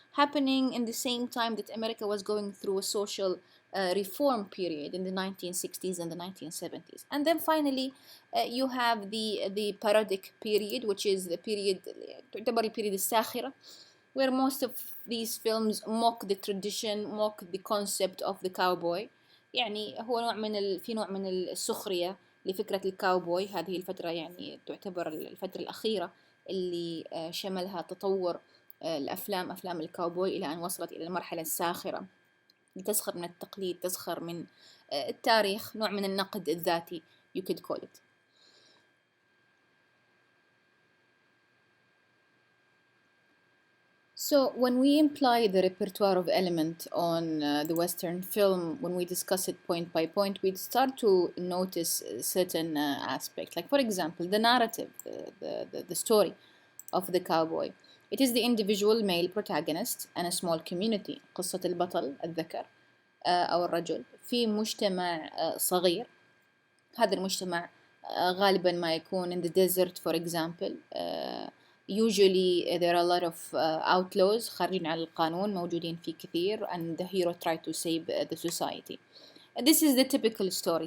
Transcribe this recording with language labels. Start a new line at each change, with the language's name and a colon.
English: happening in the same time that America was going through a social reform period in the 1960s and the 1970s. And then finally you have the parodic period, which is the period
Arabic: تعتبر البيريد الساخرة,
English: where most of these films mock the tradition, mock the concept of the cowboy.
Arabic: يعني هو في نوع من السخرية لفكرة الكاوبوي. هذه الفترة يعني تعتبر الفترة الأخيرة اللي شملها تطور أفلام الكاوبوي إلى أن وصلت إلى المرحلة الساخرة، تسخر من التقليد، تسخر من التاريخ، نوع من النقد الذاتي
English: you could call it. So when we imply the repertoire of element on the Western film, when we discuss it point by point, we start to notice certain aspects. Like for example, the narrative, the story of the cowboy. It is the individual male protagonist and a small community.
Arabic: قصة البطل الذكر أو الرجل في مجتمع صغير. هذا المجتمع غالبا ما يكون
English: in the desert for example. Usually there are a lot of outlaws
Arabic: خارجين عن القانون موجودين فيه كثير,
English: and the hero try to save the society. This is the typical story.